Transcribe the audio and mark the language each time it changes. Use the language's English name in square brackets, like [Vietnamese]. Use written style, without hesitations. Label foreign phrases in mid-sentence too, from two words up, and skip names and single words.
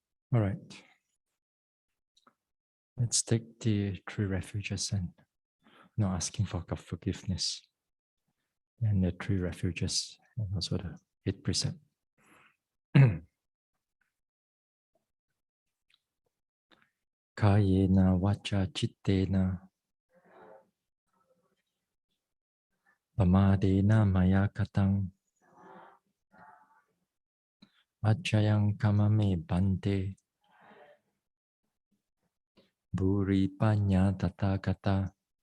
[English] All right. Let's take the 3 refuges and now asking for forgiveness. And the 3 refuges and also the 8 precept. [Pali] Kayena vacha chittena pamadena maya katang achayang kamame bante buri panya tathagata